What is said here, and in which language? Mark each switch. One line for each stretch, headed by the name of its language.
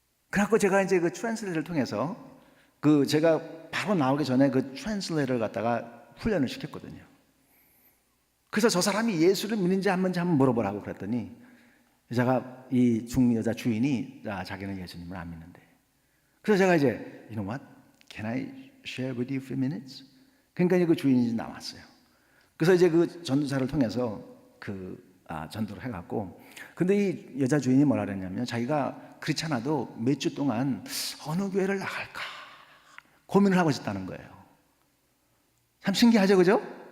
Korean: 그래갖고 제가 이제 그 트랜슬레이터를 통해서 그 제가 바로 나오기 전에 그 트랜슬레이터를 갖다가 훈련을 시켰거든요. 그래서 저 사람이 예수를 믿는지 안 믿는지 한번 물어보라고 그랬더니, 여자가, 이 여자 주인이 자기는 예수님을 안 믿는데. 그래서 제가 이제
English: You know what? Can I share with you a few minutes?
Korean: 그러니까 이제 그 주인이 나왔어요. 그래서 이제 그 전도사를 통해서 전도를 해갖고, 근데 이 여자 주인이 뭐라 그랬냐면, 자기가 그렇지 않아도 몇 주 동안 어느 교회를 나갈까 고민을 하고 있었다는 거예요. 참 신기하죠, 그죠?